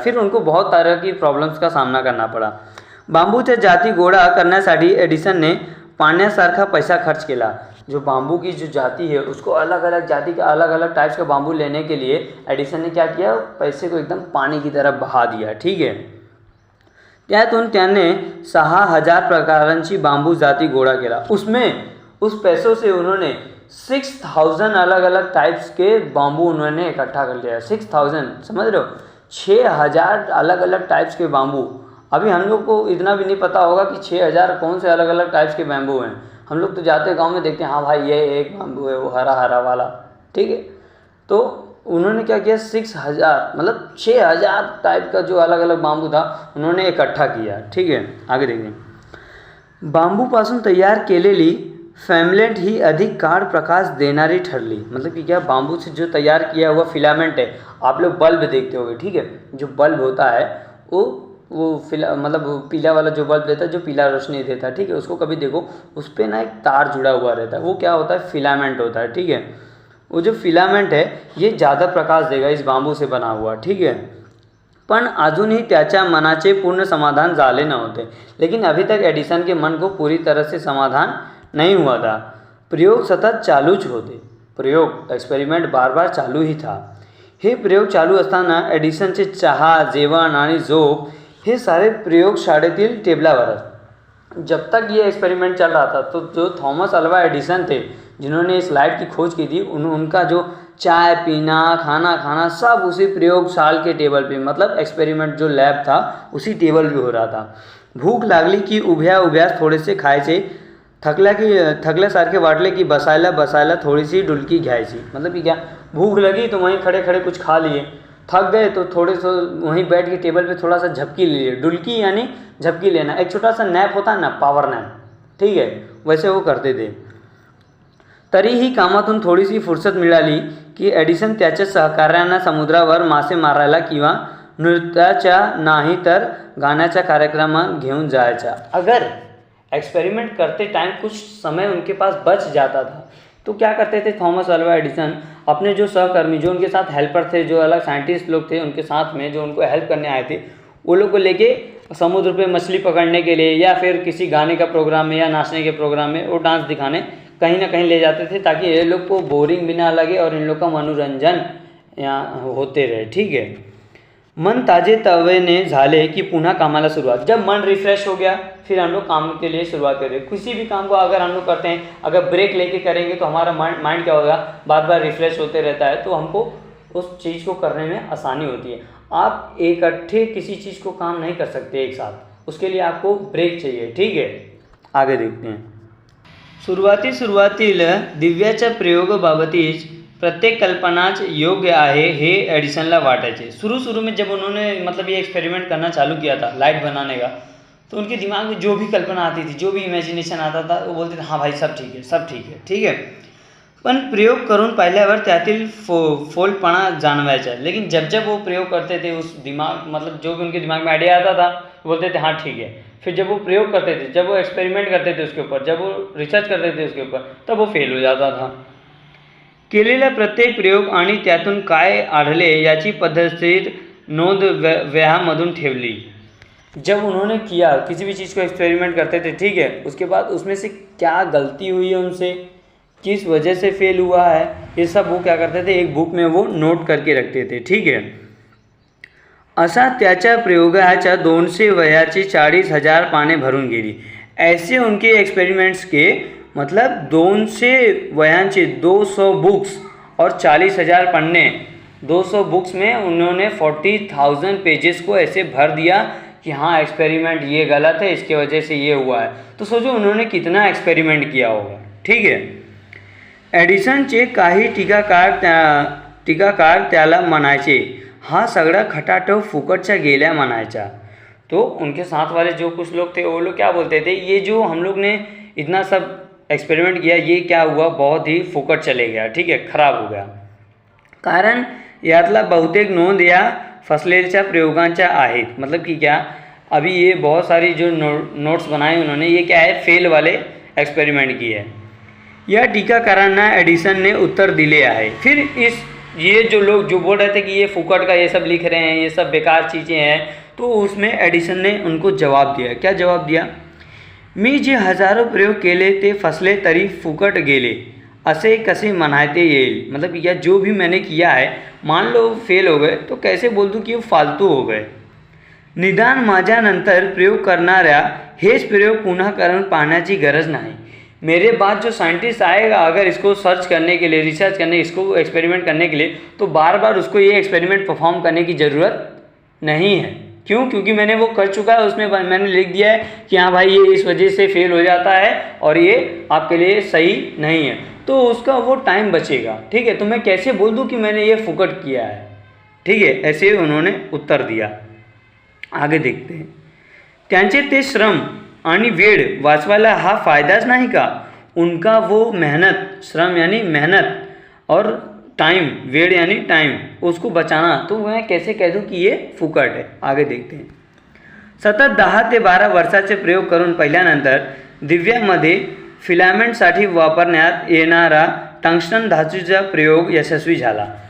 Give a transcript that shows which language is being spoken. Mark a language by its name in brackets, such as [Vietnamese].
[Hindi] फिर उनको बहुत तरह की प्रॉब्लम्स का सामना करना पड़ा। [Marathi] बांबूच्या जाती गोळा करण्यासाठी एडिसनने पाण्यासारखा पैसा खर्च केला। [Hindi] जो बांबू की जो जाति है उसको अलग अलग जाति का अलग अलग टाइप्स का बांबू लेने के लिए एडिसन ने क्या किया, पैसे को एकदम पानी की तरह बहा दिया, ठीक है। [Marathi] त्यातून त्याने 6000 प्रकारांची बांबू जाति गोळा केला। [Hindi] उसमें उस पैसों से उन्होंने 6000 अलग अलग टाइप्स के बांबू उन्होंने इकट्ठा कर लिया। 6000, समझ रहे हो, 6000 अलग अलग टाइप्स के बांबू। अभी हम लोग को इतना भी नहीं पता होगा कि 6000 कौन से अलग अलग टाइप्स के बैम्बू हैं। हम लोग तो जाते गांव में देखते हैं, हाँ भाई ये एक बाम्बू है, वो हरा हरा वाला, ठीक है। तो उन्होंने क्या किया, 6000 मतलब 6000 टाइप का जो अलग अलग बाम्बू था उन्होंने इकट्ठा किया, ठीक है। आगे देखिए। [Marathi] बांबूपासून तयार केलेली फैमलेट ही अधिक गाढ़ प्रकाश देणारी ठरली। [Hindi] मतलब कि क्या, बांबू से जो तैयार किया हुआ फिलामेंट है, आप लोग बल्ब देखते होंगे, ठीक है, जो बल्ब होता है वो मतलब पीला वाला जो बल्ब देता है, जो पीला रोशनी देता है, ठीक है, उसको कभी देखो, उस पर ना एक तार जुड़ा हुआ रहता है, वो क्या होता है, फिलामेंट होता है, ठीक है। वो जो फिलामेंट है ये ज़्यादा प्रकाश देगा इस बांबू से बना हुआ, ठीक है। [Marathi] पण अजूनही त्याच्या मनाचे पूर्ण समाधान झाले नव्हते। [Hindi] लेकिन अभी तक एडिसन के मन को पूरी तरह से समाधान नहीं हुआ था। [Marathi] प्रयोग सतत चालूच होते, [Hindi] प्रयोग एक्सपेरिमेंट बार बार चालू ही था। [Marathi] हे प्रयोग चालू असताना एडिसनचे चहा, जेवण आणि झोप हे सारे प्रयोगशाळेतील टेबलावर। [Hindi] जब तक ये एक्सपेरिमेंट चल रहा था तो जो थॉमस अल्वा एडिसन थे, जिन्होंने इस लाइट की खोज की थी, उनका जो चाय पीना, खाना खाना, सब उसी प्रयोगशाला के टेबल पे, मतलब एक्सपेरिमेंट जो लैब था उसी टेबल पे हो रहा था। [Marathi] भूक लागली की उभ्या उभ्या थोडेसे खायचे, थकल्यासारखे वाटले की बसायला बसायला थोडीशी डुलकी घ्यायची। [Hindi] मतलब कि क्या, भूख लगी तो वहीं खड़े खड़े कुछ खा लिए, थक गए तो थोड़े से वहीं बैठ के टेबल पे थोड़ा सा झपकी ले लिए। डुलकी यानी झपकी लेना, एक छोटा सा नैप होता है ना, पावर नैप, ठीक है, वैसे वो करते थे। [Marathi] तरीही कामातून थोडीशी फुरसत मिळाली की एडिसन त्याच्या सहकाऱ्यांना समुद्रावर मासे मारायला किंवा नृत्याच्या नाही तर गाण्याच्या कार्यक्रमात घेऊन जायचा। [Hindi] अगर एक्सपेरिमेंट करते टाइम कुछ समय उनके पास बच जाता था तो क्या करते थे थॉमस अल्वा एडिसन, अपने जो सहकर्मी, जो उनके साथ हेल्पर थे, जो अलग साइंटिस्ट लोग थे उनके साथ में, जो उनको हेल्प करने आए थे, वो लोग को लेके समुद्र पे मछली पकड़ने के लिए या फिर किसी गाने का प्रोग्राम में या नाचने के प्रोग्राम में वो डांस दिखाने कहीं ना कहीं ले जाते थे, ताकि ये लोग को बोरिंग भी ना लगे और इन लोग का मनोरंजन यहाँ होते रहे, ठीक है। [Marathi] मन ताजे तवेने झाले कि पुनः कामाला सुरुवात। [Hindi] जब मन रिफ्रेश हो गया फिर हम लोग काम के लिए शुरुआत करें। किसी भी काम को अगर हम लोग करते हैं, अगर ब्रेक लेके करेंगे तो हमारा माइंड क्या होगा, बार बार रिफ्रेश होते रहता है, तो हमको उस चीज़ को करने में आसानी होती है। आप इकट्ठे किसी चीज़ को काम नहीं कर सकते एक साथ, उसके लिए आपको ब्रेक चाहिए, ठीक है। आगे देखते हैं। [Marathi] सुरुवातील दिव्याच्या प्रयोगाबाबतीच प्रत्येक कल्पनाच योग्य आहे हे एडिसनला वाटायचे। [Hindi] शुरू में जब उन्होंने मतलब ये एक्सपेरिमेंट करना चालू किया था लाइट बनाने का, तो उनके दिमाग में जो भी कल्पना आती थी, जो भी इमेजिनेशन आता था, वो बोलते थे हाँ भाई सब ठीक है, सब ठीक है, ठीक है। [Marathi] पण प्रयोग करून पाहिल्यावर त्यातील फोलपणा जाणवायचा। [Hindi] लेकिन जब वो प्रयोग करते थे, उस दिमाग मतलब जो भी उनके दिमाग में आइडिया आता था बोलते थे हाँ ठीक है। फिर जब वो प्रयोग करते थे, जब वो एक्सपेरिमेंट करते थे उसके ऊपर, जब वो रिसर्च करते थे उसके ऊपर, तब वो फेल हो जाता था। [Marathi] केलेला प्रत्येक प्रयोग आणि त्यातून काय आढळले याची पद्धतशीर नोंद वह्यांमधून ठेवली। [Hindi] जब उन्होंने किया किसी भी चीज़ को एक्सपेरिमेंट करते थे, ठीक है, उसके बाद उसमें से क्या गलती हुई है उनसे, किस वजह से फेल हुआ है, ये सब वो क्या करते थे, एक बुक में वो नोट करके रखते थे, ठीक है। [Marathi] असा त्याच्या प्रयोगाच्या 200 वह्यांची 40,000 पाने भरून गेली। [Hindi] ऐसे उनके एक्सपेरिमेंट्स के मतलब 200 वह्यांचे 200 बुक्स और 40,000 पन्ने, 200 बुक्स में उन्होंने 40,000 पेजेस को ऐसे भर दिया कि हाँ एक्सपेरिमेंट ये गलत है, इसके वजह से ये हुआ है। तो सोचो उन्होंने कितना एक्सपेरिमेंट किया होगा, ठीक है। [Marathi] एडिसनचे काही टीकाकार त्याला म्हणायचे, हा सगळा खटाटो फुकटचा गेल्या म्हणायचा। [Hindi] तो उनके साथ वाले जो कुछ लोग थे वो लोग क्या बोलते थे, ये जो हम लोग ने इतना सब एक्सपेरिमेंट किया ये क्या हुआ, बहुत ही फुकट चले गया, ठीक है, खराब हो गया। [Marathi] कारण यातला बहुतेक नोंद या फसलेल्या प्रयोगांच्या आहेत। [Hindi] मतलब कि क्या, अभी ये बहुत सारी जो नोट्स बनाए उन्होंने, ये क्या है, फेल वाले एक्सपेरिमेंट किए है। [Marathi] या टीकाकारांना एडिसन ने उत्तर दिले आहे। [Hindi] फिर इस ये जो लोग जो बोल रहे थे कि ये फुकट का ये सब लिख रहे हैं, ये सब बेकार चीज़ें हैं, तो उसमें एडिसन ने उनको जवाब दिया। क्या जवाब दिया, [Marathi] मी जे हजारों प्रयोग केले ते फसले तरी फुकट गेले असे कसे म्हणायते येईल। [Hindi] मतलब या जो भी मैंने किया है, मान लो फेल हो गए तो कैसे बोल दूँ कि वो फालतू हो गए। [Marathi] निदान माझ्यानंतर प्रयोग करणाऱ्या हेच प्रयोग पुन्हा करून पाहण्याची गरज नाही। [Hindi] मेरे बाद जो साइंटिस्ट आएगा अगर इसको सर्च करने के लिए, रिसर्च करने, इसको एक्सपेरिमेंट करने के लिए, तो बार बार उसको ये एक्सपेरिमेंट परफॉर्म करने की ज़रूरत नहीं है। क्यों, क्योंकि मैंने वो कर चुका है, उसमें मैंने लिख दिया है कि हाँ भाई ये इस वजह से फेल हो जाता है और ये आपके लिए सही नहीं है, तो उसका वो टाइम बचेगा, ठीक है। तो मैं कैसे बोल दूँ कि मैंने ये फुकट किया है, ठीक है। ऐसे उन्होंने उत्तर दिया। आगे देखते हैं, [Marathi] त्यांचे ते श्रम आणि वेळ वाचवायला हा फायदाच नाही का। [Hindi] उनका वो मेहनत, श्रम यानी मेहनत, और टाइम, वेळ यानी टाइम, उसको बचाना, तो मैं कैसे कह दूँ कि ये फुकट है। आगे देखते हैं, [Marathi] सतत 10 ते 12 वर्षाचे प्रयोग करून पाहिल्यानंतर दिव्यामध्ये फिलामेंटसाठी वापरण्यात येणारा टंगस्टन धातूचा प्रयोग यशस्वी झाला।